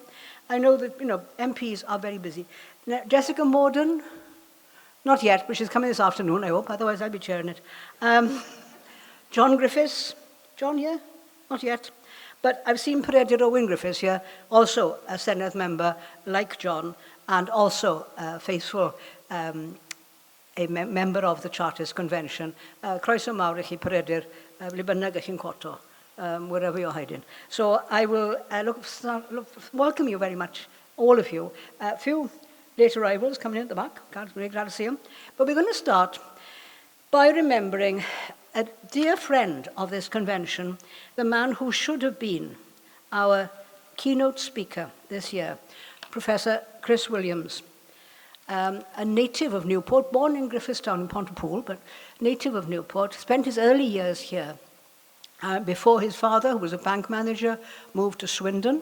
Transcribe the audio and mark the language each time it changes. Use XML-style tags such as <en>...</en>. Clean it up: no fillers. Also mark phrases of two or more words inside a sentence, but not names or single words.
<en>I know that, MPs are very busy. Jessica Morden, not yet, but she's coming this afternoon, I hope, otherwise I'll be chairing it. John Griffiths. John here? Not yet. But I've seen Peredur Owen Griffiths here, also a Senedd member like John, and also faithful a member of the Chartist Convention.</en> <cy>Croeso mawr I chi Peredur, ble bynnag ych chi'n cwrto,</cy> <en>wherever you're hiding. So I will welcome you very much, all of you. A few late arrivals coming in at the back, really glad to see them. But we're going to start by remembering a dear friend of this convention, the man who should have been our keynote speaker this year, Professor Chris Williams, a native of Newport, born in Griffithstown in Pontypool, but native of Newport, spent his early years here before his father, who was a bank manager, moved to Swindon.</en>